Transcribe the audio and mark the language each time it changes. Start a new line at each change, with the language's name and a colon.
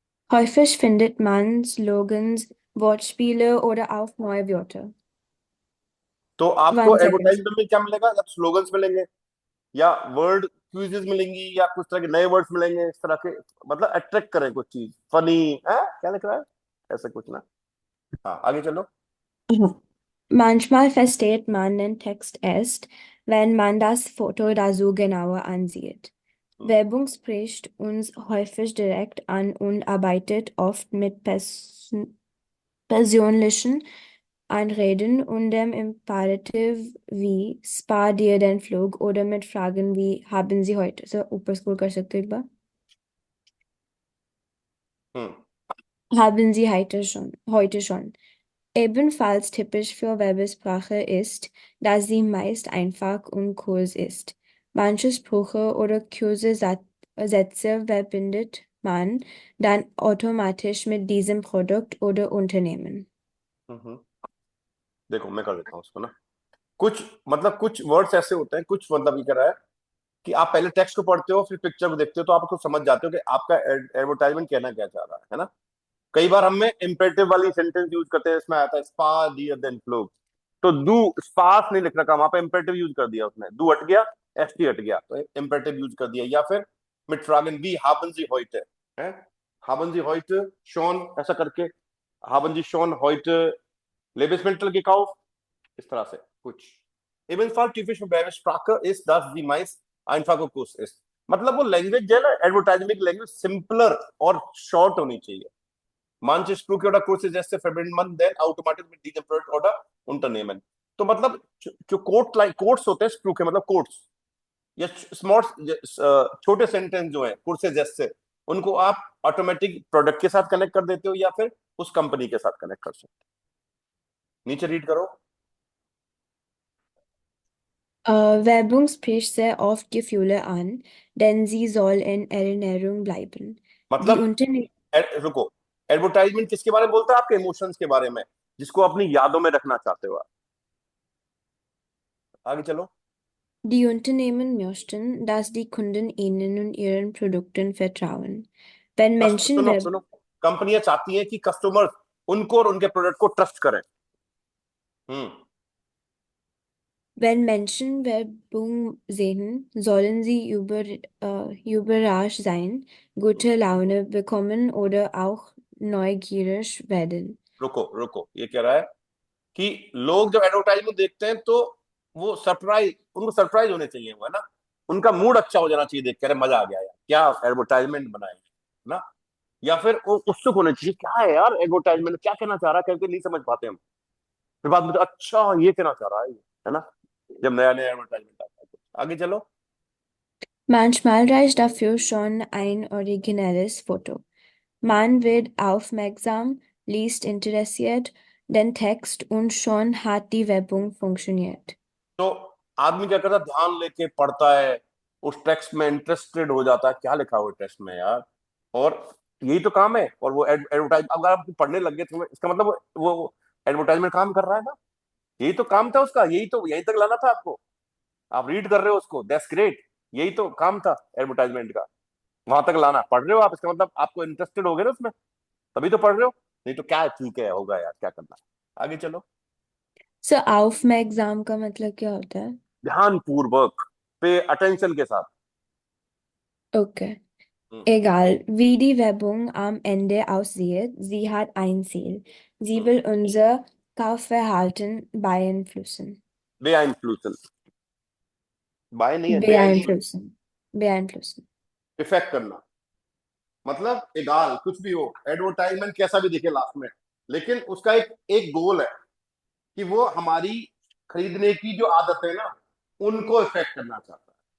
German: Häufig findet man Slogans, Wortspiele oder auch neue Wörter।
Hindi: तो आपको 1 second. Advertisement में क्या मिलेगा? या स्लोगन्स मिलेंगे, या वर्ड क्विजेज मिलेंगी, या कुछ तरह के नए वर्ड्स मिलेंगे इस तरह के, मतलब अट्रैक्ट करें कुछ चीज। फनी है क्या लिख रहा है, ऐसा कुछ ना। हाँ आगे चलो।
German: Manchmal versteht man den Text erst, wenn man das Foto oder so genauer ansieht. Werbung spricht uns häufig direkt an und arbeitet oft mit persönlichen Anreden und dem Imperativ wie spar dir den Flug oder mit Fragen wie haben Sie heute?
Hindi: So, ऊपर scroll कर सकते हो एक बार? हम्म
German: Haben Sie heute schon? Ebenfalls typisch für Werbesprache ist, dass sie meist einfach und kurz ist. Manche Sprüche oder kurze Sätze verbindet man dann automatisch mit diesem Produkt oder Unternehmen.
Hindi: हम्म। देखो मैं कर देता हूँ उसको ना। कुछ मतलब कुछ वर्ड्स ऐसे होते हैं, कुछ मतलब ये कह रहा है कि आप पहले टेक्स्ट को पढ़ते हो फिर पिक्चर को देखते हो तो आपको समझ जाते हो कि आपका एडवर्टाइजमेंट कहना क्या चाह रहा है ना। कई बार हमें इम्पेरेटिव वाली सेंटेंस यूज करते हैं, इसमें आता है स्पा डियर देन फ्लो। तो डू स्पास नहीं लिख रखा, वहां पे इम्पेरेटिव यूज कर दिया उसने, डू हट गया, एस टी हट गया, तो इम्पेरेटिव यूज कर दिया। या फिर मिट फ्रागन बी हाबन जी हॉइट है, हाबन जी हॉइट शॉन ऐसा करके, हाबन जी शॉन हॉइट लेबेसमेंटल के काउफ, इस तरह से कुछ।
German: ebenfalls typisch für Sprache ist, dass die meist einfacher Kurs ist।
Hindi: मतलब वो लैंग्वेज जो है ना, एडवर्टाइजमेंट लैंग्वेज सिंपलर और शॉर्ट होनी चाहिए।
German: Manche Sprüche oder Kurse
Hindi: जैसे
German: verwendet man then automatisch mit diesem Produkt oder Unternehmen।
Hindi: तो मतलब जो कोट्स होते हैं स्प्रूक है, मतलब कोट्स या स्मॉल छोटे सेंटेंस जो है कुर्से जैसे, उनको आप ऑटोमेटिक प्रोडक्ट के साथ कनेक्ट कर देते हो या फिर उस कंपनी के साथ कनेक्ट कर सकते हो। नीचे रीड करो।
German: Werbung spricht sehr oft Gefühle an, denn sie soll in Erinnerung bleiben. Die
Hindi: मतलब
German: Unternehmen
Hindi: रुको, एडवर्टाइजमेंट किसके बारे में बोलता है? आपके इमोशंस के बारे में, जिसको अपनी यादों में रखना चाहते हो आप। आगे चलो।
German: Die Unternehmen möchten, dass die Kunden ihnen und ihren Produkten vertrauen. Wenn Menschen
Hindi: सुनो सुनो, कंपनियां चाहती हैं कि कस्टमर उनको और उनके प्रोडक्ट को ट्रस्ट करें। हम्म
German: Wenn Menschen Werbung sehen, sollen sie überrascht sein, gute Laune bekommen oder auch neugierig werden.
Hindi: रुको रुको, ये कह रहा है कि लोग जब एडवर्टाइजमेंट देखते हैं तो वो सरप्राइज, उनको सरप्राइज होने चाहिए, वो है ना, उनका मूड अच्छा हो जाना चाहिए देख कर, मजा आ गया यार क्या एडवर्टाइजमेंट बनाए ना। या फिर वो उत्सुक होने चाहिए, क्या है यार एडवर्टाइजमेंट, क्या कहना चाह रहा है, करके नहीं समझ पाते हम, फिर बाद में तो अच्छा ये कहना चाह रहा है ना, जब नया नया एडवर्टाइजमेंट आता है। आगे चलो।
German: Manchmal reicht dafür schon ein originelles Foto. Man wird aufmerksam, liest interessiert den Text und schon hat die Werbung funktioniert.
Hindi: तो आदमी क्या करता है, ध्यान लेके पढ़ता है, उस टेक्स्ट में इंटरेस्टेड हो जाता है, क्या लिखा हुआ टेक्स्ट में यार, और यही तो काम है। और वो एडवर्टाइज अगर आप पढ़ने लग गए तो इसका मतलब वो एडवर्टाइजमेंट काम कर रहा है ना, यही तो काम था उसका, यही तो यहीं तक लाना था आपको। आप रीड कर रहे हो उसको, दैट्स ग्रेट, यही तो काम था एडवर्टाइजमेंट का। वहां तक लाना। पढ़ रहे हो आप, इसका मतलब आपको इंटरेस्टेड हो गए ना उसमें, तभी तो पढ़ रहे हो, नहीं तो क्या है, ठीक है होगा यार, क्या करना। आगे चलो। सो आउफ में एग्जाम का मतलब क्या होता है? ध्यान पूर्वक, पे अटेंशन के साथ।
English: Okay. Hmm,
German: Egal, wie die Werbung am Ende aussieht, sie hat ein Ziel. Sie हम्म। will unser Kaufverhalten beeinflussen.
Hindi: बेइंफ्लुएंस, bye नहीं है, बेइंफ्लुएंस,
German: Beeinflussen. Beeinflussen.
Hindi: इफेक्ट करना। मतलब एगाल कुछ भी हो, एडवर्टाइजमेंट कैसा भी दिखे लास्ट में, लेकिन उसका एक एक गोल है कि वो हमारी खरीदने की जो आदत है ना, उनको इफेक्ट करना चाहता है।